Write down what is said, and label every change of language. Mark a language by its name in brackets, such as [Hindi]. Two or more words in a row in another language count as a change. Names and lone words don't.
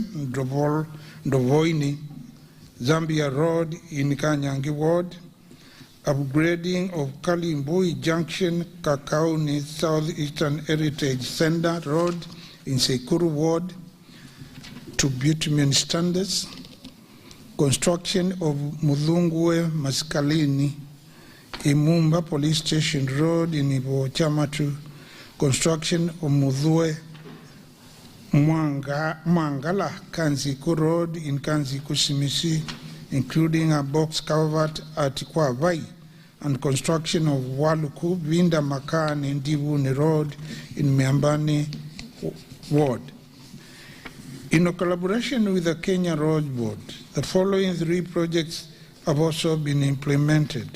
[English] Ndovoini, Zambia Road in Kanyangi Ward, upgrading of Kalimbui Junction, Kakauni Southeastern Heritage Center Road in Sekuru Ward to bitumen standards, construction of Mudhungwe Maskalini, Imumba Police Station Road in Ibo Chamatu, construction of Mudhue Mwangala Kanziku Road in Kanziku Simisi, including a box culvert at Kwavai, and construction of Waluku Vinda Makan in Divuni Road in Miambani Ward. In collaboration with the Kenya Road Board, the following 3 projects have also been implemented.